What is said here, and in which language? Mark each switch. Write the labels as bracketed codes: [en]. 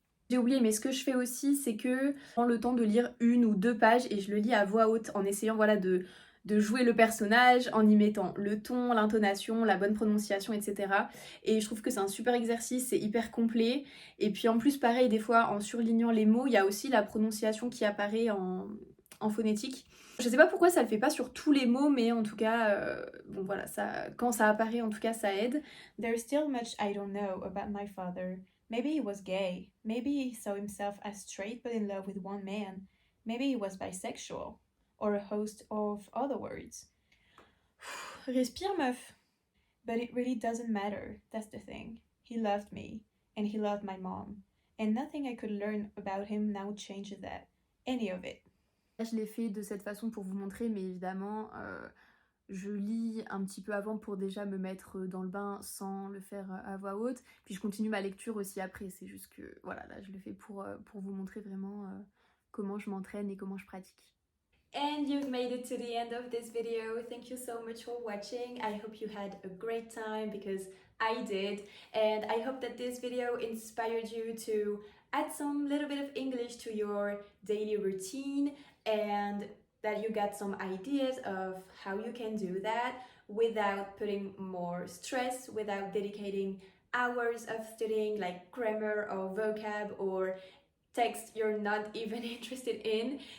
[fr] J'ai oublié, mais ce que je fais aussi, c'est que je prends le temps de lire 1 ou 2 pages et je le lis à voix haute en essayant voilà, de jouer le personnage, en y mettant le ton, l'intonation, la bonne prononciation, etc. Et je trouve que c'est un super exercice, c'est hyper complet. Et puis en plus, pareil, des fois, en surlignant les mots, il y a aussi la prononciation qui apparaît en phonétique. Je sais pas pourquoi ça le fait pas sur tous les mots, mais en tout cas, bon voilà, ça, quand ça apparaît, en tout cas, ça aide. [en] There's still much I don't know about my father. Maybe he was gay. Maybe he saw himself as straight but in love with one man. Maybe he was bisexual. Or a host of other words. [fr] Respire, meuf. [en] But it really doesn't matter, that's the thing. He loved me, and he loved my mom. And nothing I could learn about him now changes that. Any of it. [fr] Je l'ai fait de cette façon pour vous montrer, mais évidemment, je lis un petit peu avant pour déjà me mettre dans le bain sans le faire à voix haute. Puis je continue ma lecture aussi après. C'est juste que, voilà, là je le fais pour vous montrer vraiment comment je m'entraîne et comment je pratique. [en] And you've made it to the end of this video. Thank you so much for watching. I hope you had a great time because I did. And I hope that this video inspired you to add some little bit of English to your daily routine and that you got some ideas of how you can do that without putting more stress, without dedicating hours of studying like grammar or vocab or text you're not even interested in.